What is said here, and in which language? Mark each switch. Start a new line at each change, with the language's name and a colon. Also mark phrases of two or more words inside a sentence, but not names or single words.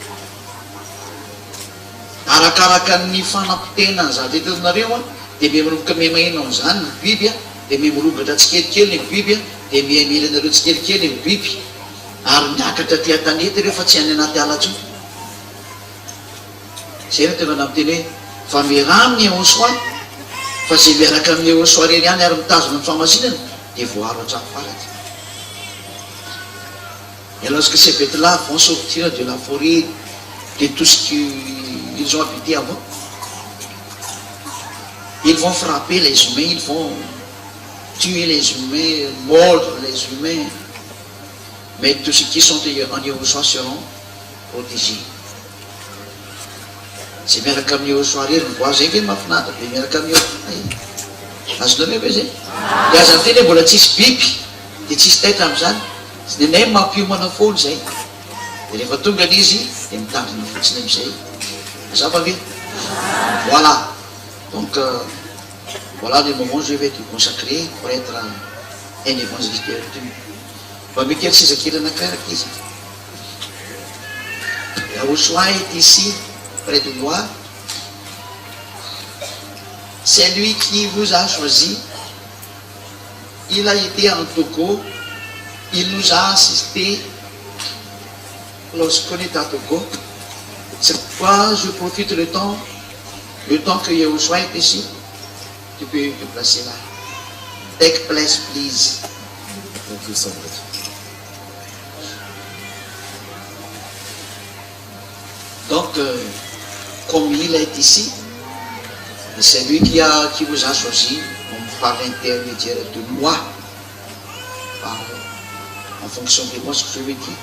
Malagasy: Arakaraka ny fanampitena ny zavatra hitanareo dia miharoboka mihamaina zany ny biby dia miharobatra tsikelikely ny biby dia mihamily anareo tsikelikely ny biby ary miakatra tia tanety ireo fa tsy any anaty ala intsony. Zay no tena namiteny hoe fa miraminy Yahushua fa zay miaraka amin'ny Yahushua reny ihany ary mitazona ny famasinana dia voaro hatrany farany.
French: Et lorsque ces bêtes-là vont sortir de la forêt, de tout ce qu'ils ont habité avant, ils vont frapper les humains, ils vont tuer les humains, mordre les humains, mais tous ceux qui sont en Yahushua seront protégés.
Malagasy: C'est miaraka amin'ny Yahushua reny voa zay ve mahafinaritra be miaraka amin'ny Yahushua. Azonareo ve zay? Dia aza miteny hoe mbola tsisy biby dia tsisy taitra amin'izany. Sy dia mampiomana foana zay. Dia rehefa tonga izy dia mitandrina fotsiny amin'izay. Mazava ve?
French: Voilà. Donc voilà le moment où je vais te consacrer pour être un évangéliste.
Malagasy: Va mikely sisa kely anankiray izy. Yahushua est ici, près de moi. C'est lui qui vous a choisi. Il a été en Togo. Il nous a assistés lorsqu'on est à Togo. C'est pourquoi je profite le temps que Yahushua est ici. Tu peux te placer là.
English: Take place, please. Thank you so much.
French: Donc, comme il est ici, c'est lui qui vous a choisi par l'intermédiaire de moi, en fonction de moi ce que je vais dire.